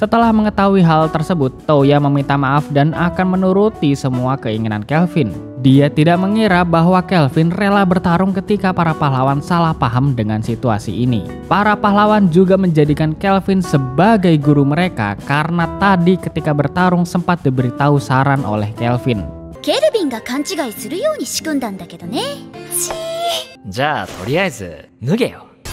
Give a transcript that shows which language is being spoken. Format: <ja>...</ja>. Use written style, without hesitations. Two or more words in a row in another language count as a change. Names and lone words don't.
<id>Setelah mengetahui hal tersebut, Toya meminta maaf dan akan menuruti semua keinginan Kelvin. Dia tidak mengira bahwa Kelvin rela bertarung ketika para pahlawan salah paham dengan situasi ini. Para pahlawan juga menjadikan Kelvin sebagai guru mereka karena tadi ketika bertarung sempat diberitahu saran oleh Kelvin.</id> <ja>ケルビンが勘違いするように仕組んだんだけどね。じゃあとりあえず脱げよ。</ja>